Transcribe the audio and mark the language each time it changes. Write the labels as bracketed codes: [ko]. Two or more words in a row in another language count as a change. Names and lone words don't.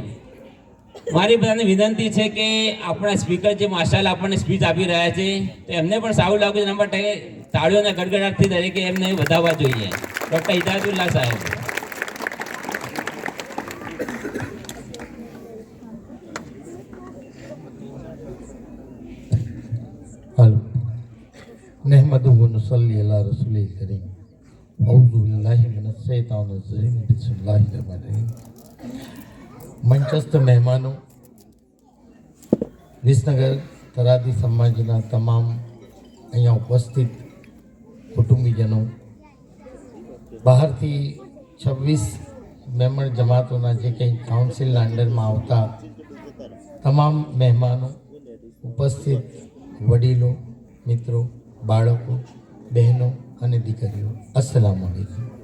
[gu] મારી બધાને વિનંતી છે કે આપણા સ્પીકર જે [ar] ما شاء الله [gu] આપણને સ્પીચ આપી રહ્યા છે તો એમને પણ સારું લાગ્યું એના માટે તાળીઓના ગડગડાટથી દરેકે એમને વધાવવા જોઈએ. ડૉક્ટર હિદાયતુલ્લાહ સાહેબ. [ar] हेलो نحمده و نصلي على رسوله الكريم أعوذ بالله من الشيطان الرجيم بسم الله الرحمن الرحيم. [gu] મંચસ્થ મહેમાનો, વિસનગર થરાદી સમાજના તમામ અહીંયા ઉપસ્થિત કુટુંબીજનો, બહારથી 26 મેમ્બર જમાતોના જે કંઈ કાઉન્સિલના અંડરમાં આવતા તમામ મહેમાનો, ઉપસ્થિત વડીલો, મિત્રો, બાળકો, બહેનો અને દીકરીઓ, [ar] السلام عليكم.